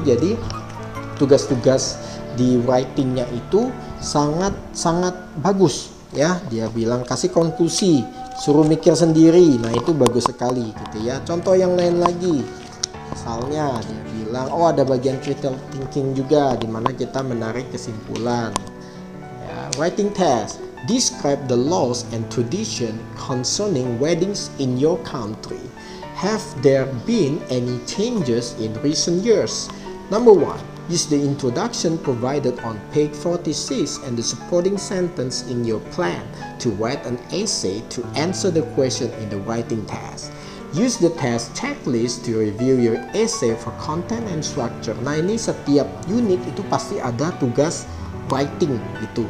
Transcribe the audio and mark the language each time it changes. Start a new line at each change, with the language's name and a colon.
Indonesian: Jadi tugas-tugas di writingnya itu sangat bagus ya. Dia bilang kasih konklusi, suruh mikir sendiri. Nah itu bagus sekali gitu ya. Contoh yang lain lagi, misalnya dia bilang oh ada bagian critical thinking juga, dimana kita menarik kesimpulan ya.
English: Writing test, describe the laws and tradition concerning weddings in your country. Have there been any changes in recent years? Number 1, use the introduction provided on page 46 and the supporting sentence in your plan to write an essay to answer the question in the writing test. Use the test checklist to review your essay for content and structure.
Indonesian: Nah ini setiap unit itu pasti ada tugas writing gitu.